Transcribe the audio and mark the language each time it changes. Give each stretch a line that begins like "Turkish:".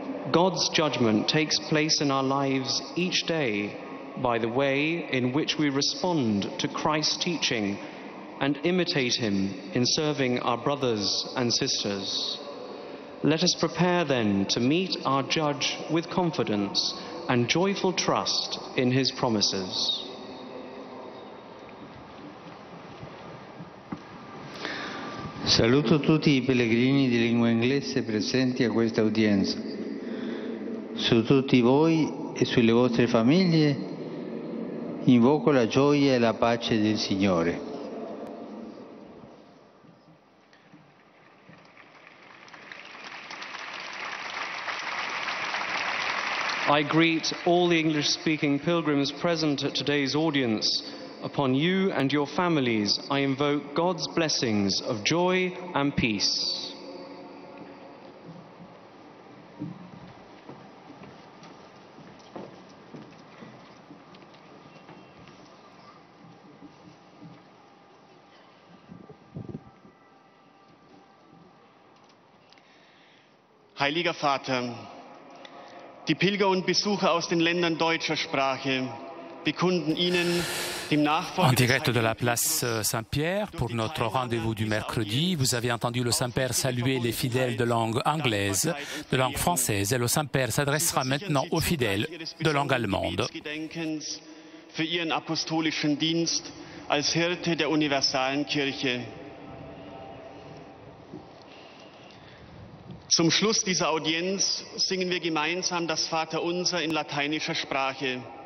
English: God's judgment takes place in our lives each day by the way in which we respond to Christ's teaching and imitate him in serving our brothers and sisters. Let us prepare then to meet our Judge with confidence and joyful trust in his promises.
Italian: Saluto tutti I pellegrini di lingua inglese presenti a questa udienza. Su tutti voi e sulle vostre famiglie invoco la gioia e la pace del Signore.
English: I greet all the English-speaking pilgrims present at today's audience. Upon you and your families, I invoke God's blessings of joy and peace.
German: Heiliger Vater, die Pilger und Besucher aus den Ländern deutscher Sprache bekunden Ihnen, dem Nachfolger
French: En direct de la place Saint-Pierre pour notre rendez-vous du mercredi, vous avez entendu le Saint-Père saluer les fidèles de langue anglaise, de langue française, et le Saint-Père s'adressera maintenant aux fidèles de langue allemande.
German: Für Ihren apostolischen Dienst als Hirte der universalen Kirche. Zum Schluss dieser Audienz singen wir gemeinsam das Vaterunser in lateinischer Sprache.